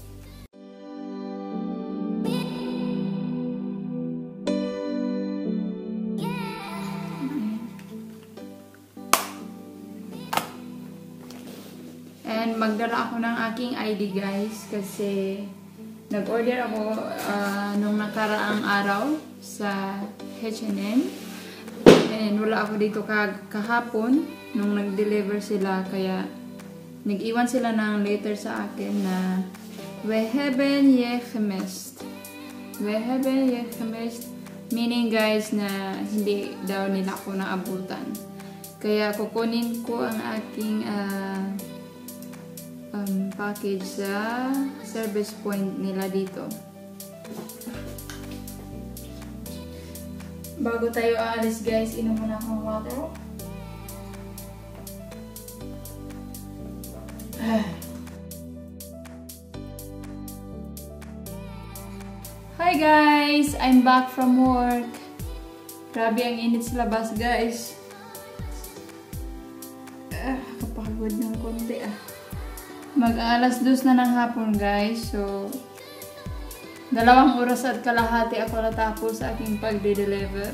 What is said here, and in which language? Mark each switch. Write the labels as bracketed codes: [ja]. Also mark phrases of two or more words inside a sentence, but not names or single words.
[tl] And magdala ako ng aking ID guys kasi nag-order ako nung nakaraang araw sa H&M and wala ako dito kahapon nung nag-deliver sila, kaya nag-iwan sila ng letter sa akin na [nl] we hebben je gemist. We hebben je gemist, [tl] meaning guys na hindi daw nila ako naabutan. Kaya kukunin ko ang aking package sa service point nila dito. Bago tayo aalis guys, inom muna akong water. Hi guys! [en] I'm back from work. [tl] Grabe ang init sa labas guys. Kapagod ng konti Mag-alas 2 na ng hapon guys. So 2 oras at kalahati ako natapos sa aking pagde-deliver.